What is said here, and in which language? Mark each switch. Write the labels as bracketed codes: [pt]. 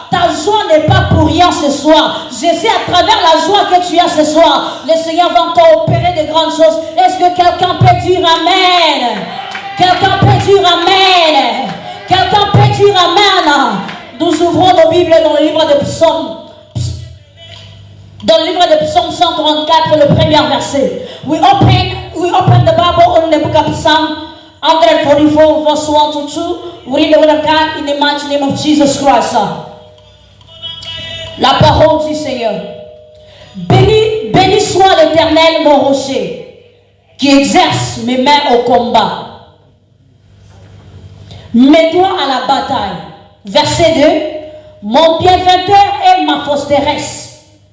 [fr] Ta joie n'est pas pour rien ce soir. Je sais à travers la joie que tu as ce soir, le Seigneur va encore opérer de grandes choses. Est-ce que quelqu'un peut dire Amen? Quelqu'un peut dire Amen? Quelqu'un peut dire Amen? Nous ouvrons nos Bibles dans le livre de Psaumes. Dans le livre de Psaume 134, le premier verset. [en] We open the Bible on the book of Psalm 144, verse 1 to 2. We read the word of God in the mighty name of Jesus Christ. [fr] La parole du Seigneur. Béni soit l'Éternel, mon rocher, qui exerce mes mains au combat. Mets-toi à la bataille. Verset 2. Mon bienfaiteur est ma forteresse.